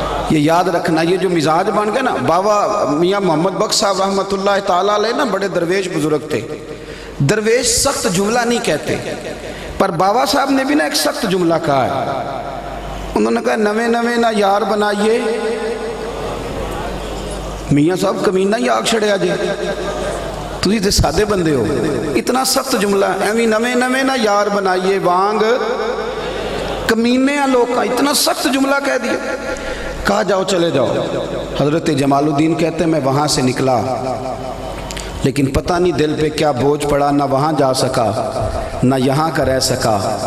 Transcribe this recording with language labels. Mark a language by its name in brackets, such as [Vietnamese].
[Urdu] یہ یاد رکھنا، یہ جو مزاج بن گئے نا. بابا میاں محمد بخش صاحب رحمۃ اللہ تعالیٰ علیہ نا بڑے درویش بزرگ تھے. درویش سخت جملہ نہیں کہتے، پر بابا صاحب نے بھی نا ایک سخت جملہ کہا ہے. [Punjabi] انہوں نے کہا نوے نوے نہ یار بنائیے. میاں صاحب کمینہ ہی آگ چھڑیا جے، تسی تے سادے بندے ہو. [Urdu] اتنا سخت جملہ، [Punjabi] ایویں نوے نوے نہ یار بنائیے وانگ کمینے [Urdu] لوگ کا. اتنا سخت جملہ کہہ دیا. کہا جاؤ چلے جاؤ. حضرت جمال الدین کہتے ہیں میں وہاں سے نکلا، لیکن پتہ نہیں دل پہ کیا بوجھ پڑا، نہ وہاں جا سکا نہ یہاں کا رہ سکا.